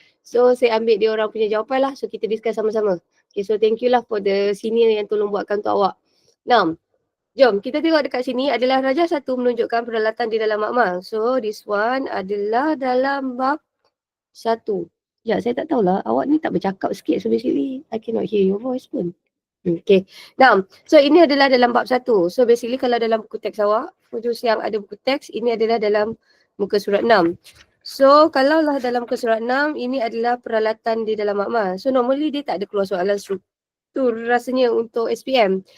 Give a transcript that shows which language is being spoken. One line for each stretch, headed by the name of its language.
Malay: So saya ambil dia orang punya jawapan lah. So kita discuss sama-sama. Okay, so
English: thank you lah for the senior
Malay: yang tolong buatkan untuk awak. Now, jom kita tengok dekat sini adalah Raja 1 menunjukkan peralatan di dalam makmal.
English: So this one
Malay: adalah dalam bab 1. Ya, saya tak tahulah. Awak ni tak bercakap sikit.
English: So basically, I cannot hear your voice pun. Okay.
Malay: Now, so ini adalah dalam bab 1. So basically kalau dalam buku teks awak, khusus yang ada buku teks, ini adalah dalam muka surat 6. So kalaulah dalam muka surat 6, ini adalah peralatan di dalam makmal. So normally dia tak ada keluar soalan struktur rasanya untuk SPM.